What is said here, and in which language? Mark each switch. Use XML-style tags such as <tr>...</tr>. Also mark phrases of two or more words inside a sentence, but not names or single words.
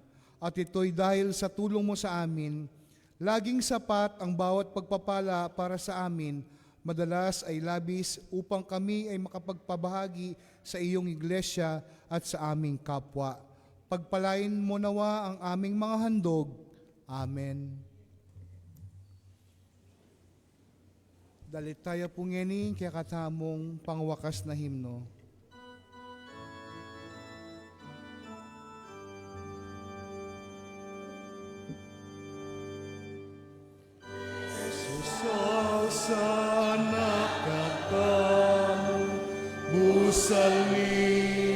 <tl>At ito'y dahil sa tulong mo sa amin. Laging sapat ang bawat pagpapala para sa amin, madalas ay labis upang kami ay makapagpabahagi sa iyong iglesia at sa aming kapwa. Pagpalain mo nawa ang aming mga handog.</tl> <pam>Amen. Dalit tayo pungening kaya katamong pangwakas na himno. Sana katamu busalmi</pam>